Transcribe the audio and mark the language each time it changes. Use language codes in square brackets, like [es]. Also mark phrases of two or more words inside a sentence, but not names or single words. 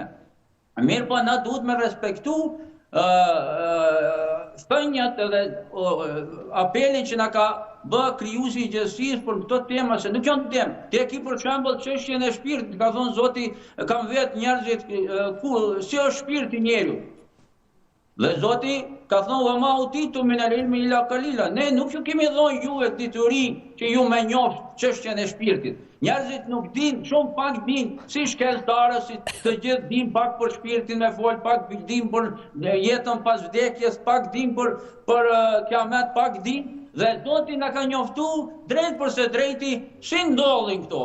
[sq] Mirë, po na duhet me respektu thënjat edhe apelin që na ka bë krijuesi i gjësisë për këto tema, se nuk janë temë. Te ki për shembull çështjen e shpirtit, ka thonë Zoti, kam vetë njerëzit si është shpirti njeriu. Dhe Zoti ka thonë [ar] وما أوتيتم من العلم إلا قليلا. [sq] Ne nuk ju kemi dhënë juve dituri që ju më njoft çështjen e shpirtit. Njerëzit nuk din, shumë pak din, si shkencëtarë, si të gjithë din pak për shpirtin me fol, pak din për jetën pas vdekjes, pak din për kiamet, pak din, dhe Zoti na ka njoftu drejt përse drejti si ndodhin këto.